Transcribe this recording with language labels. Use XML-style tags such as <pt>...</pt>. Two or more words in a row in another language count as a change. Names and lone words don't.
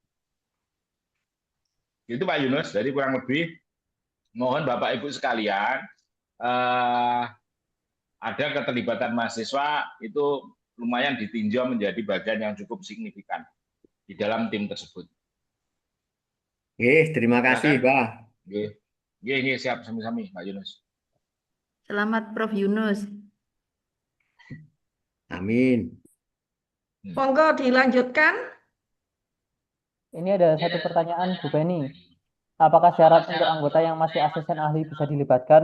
<id>Itu Pak Yunus, jadi kurang lebih mohon Bapak Ibu sekalian ada keterlibatan mahasiswa itu lumayan ditinjau menjadi bagian yang cukup signifikan di dalam tim tersebut. Terima kasih, Pak. Siap sami-sami Pak Yunus. Selamat Prof Yunus. Amin. Monggo dilanjutkan. Ini ada satu pertanyaan Bu Penny. apakah syarat untuk anggota yang masih asisten ahli bisa dilibatkan?</id>